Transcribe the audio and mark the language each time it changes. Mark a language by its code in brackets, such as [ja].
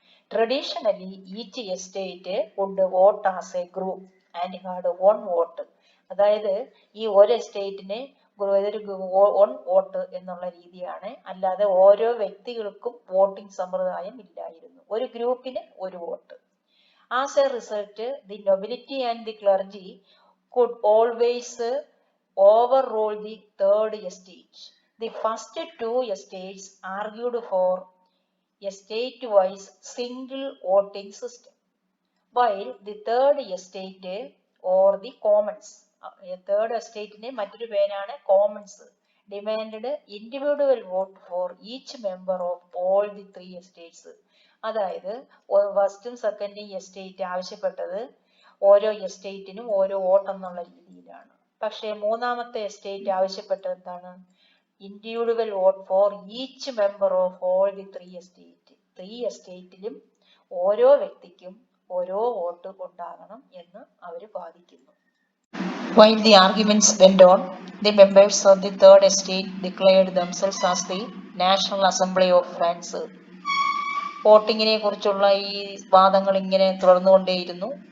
[en] Traditionally each estate would vote as a group and had one vote. [ml] അതായത് ഈ ഒരു എസ്റ്റേറ്റിനെ one vote എന്നുള്ള രീതിയാണ്, അല്ലാതെ ഓരോ വ്യക്തികൾക്കും വോട്ടിംഗ് സമ്പ്രദായം ഇല്ലായിരുന്നു. ഒരു ഗ്രൂപ്പിന് ഒരു vote. [en] As a result, the nobility and the clergy could always overrule the third estate. The first 2 estates argued for a state-wise single voting system, while the third estate or the commons, third estate ne [ml] മറ്റൊരു പേരാണ് Commons, [en] demanded individual vote for each member of all the 3 estates. [ml] അതായത് ഫസ്റ്റും സെക്കൻഡും estate ആവശ്യപ്പെട്ടത് ഓരോ എസ്റ്റേറ്റിനും ഓരോ vote എന്നുള്ള രീതിയിലാണ്. പക്ഷേ മൂന്നാമത്തെ എസ്റ്റേറ്റ് ആവശ്യപ്പെട്ടത് എന്താണ്? [en] Individual vote for each member of all the 3 estate. [ml] 3 എസ്റ്റേറ്റിലും ഓരോ വ്യക്തിക്കും ഓരോ വോട്ട് ഉണ്ടാകണം എന്ന് അവർ വാദിക്കുന്നു. [en] While the arguments went on, the members of the third estate declared themselves as the National Assembly of France. [ml] വോട്ടിങ്ങിനെ കുറിച്ചുള്ള ഈ വാദങ്ങൾ ഇങ്ങനെ തുടർന്നുകൊണ്ടേയിരുന്നു.